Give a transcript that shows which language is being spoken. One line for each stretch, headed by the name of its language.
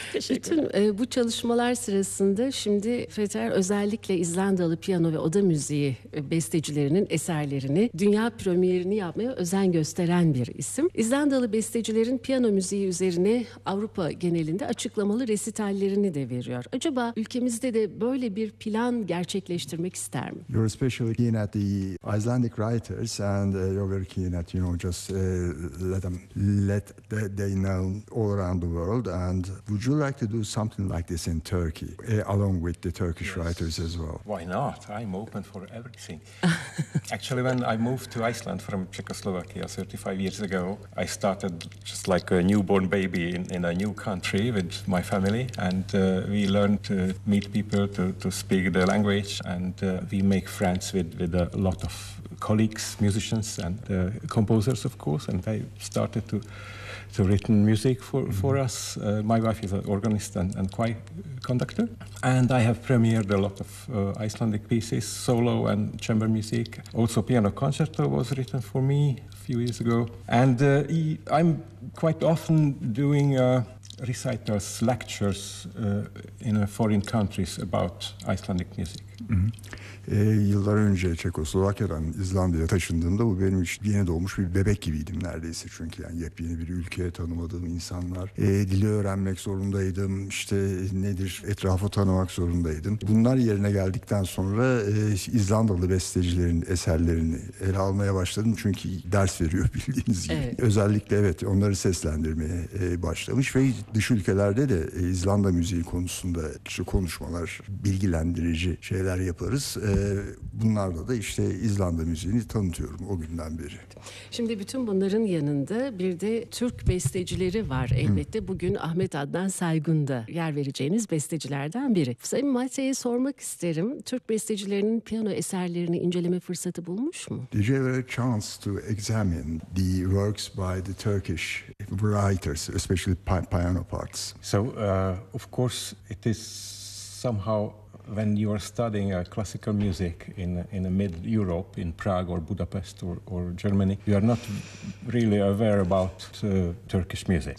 Turkish: Bütün bu çalışmalar sırasında şimdi Peter özellikle İzlandalı piyano ve oda müziği bestecilerinin eserlerini dünya premierini yapmaya özen gösteren bir isim. İzlandalı bestecilerin piyano müziği üzerine Avrupa genelinde açıklamalı resitallerini de veriyor. Acaba ülkemizde de böyle bir plan gerçekleştirmek ister mi?
English: You're especially keen at the Icelandic writers and you're very keen at, you know, just let them know all around the world. And would you like to do something like this in Turkey along with the Turkish writers as well? Why not? I'm open for everything. Actually, when I moved to Iceland from Czechoslovakia 35 years ago, I started just like a newborn baby in a new country with my family, and we learned to meet people, to speak the language, and we make friends with a lot of colleagues, musicians, and composers, of course. And I started to write music for us. My wife is an organist and choir conductor, and I have premiered a lot of Icelandic pieces, solo and chamber music. Also, piano concerto was written for me a few years ago, and I'm quite often doing recitals, lectures in foreign countries about Icelandic music.
Turkish: Yıllar önce Çekoslovakya'dan İzlanda'ya taşındığımda bu benim için yeni doğmuş bir bebek gibiydim neredeyse. Çünkü yani yepyeni bir ülkeye tanımadığım insanlar. Dili öğrenmek zorundaydım. İşte nedir etrafı tanımak zorundaydım. Bunlar yerine geldikten sonra İzlandalı bestecilerin eserlerini ele almaya başladım. Çünkü ders veriyor bildiğiniz gibi. Evet. Özellikle evet onları seslendirmeye başlamış. Ve dış ülkelerde de İzlanda müziği konusunda konuşmalar, bilgilendirici şeyler yaparız. Bunlarla da işte İzlanda müziğini tanıtıyorum o günden beri. Şimdi bütün bunların yanında bir de Türk bestecileri var elbette. Bugün Ahmet Adnan Saygun'da yer vereceğiniz bestecilerden biri. Sayın Mate'ye sormak isterim. Türk bestecilerinin piyano eserlerini inceleme fırsatı bulmuş mu?
English: Did you have a chance to examine the works by the Turkish writers, especially piano parts? So, of course, it is somehow, when you are studying classical music in mid Europe, in Prague or Budapest or Germany, you are not really aware about Turkish music.